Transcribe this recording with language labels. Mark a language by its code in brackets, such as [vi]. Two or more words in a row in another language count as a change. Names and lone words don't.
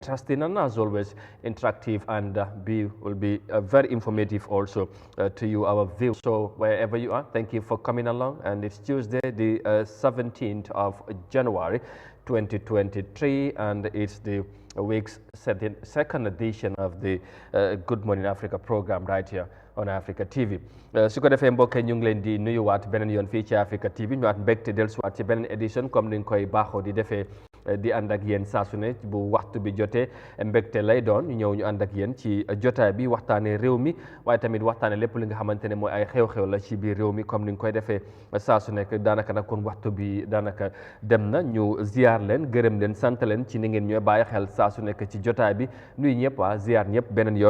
[en] interesting and as always interactive, and will be very informative also to you, our viewers. So wherever you are, thank you for coming along. And it's Tuesday, the 17th of January 2023, and it's the week's second edition of the Good Morning Africa program right here on Africa TV. [wo] su ko defee mbokk ñu ngi leen di nuyuwaat beneen yoon fii ci Africa TV ñu waat mbégte dellusiwaat ci beneen édition comme ni nga koy baaxoo di defee di ànd ak yéen saa su ne bu waxtu bi jotee mbégte lay doon ñu ñëw ñu ànd ak yéen ci jotaay bi waxtaanee réew mi waaye tamit waxtaanee lépp li nga xamante ne mooy ay xew-xew la ci biir réew mi comme ni nga koy defee saa su nekk daanaka nag kon waxtu bi daanaka dem na ñu ziar leen gërëm leen sant leen ci ni ngeen ñooy bàyyi xel saa su nekk ci jotaay bi nuyu ñëpp ziar ñëpp beneen yoon.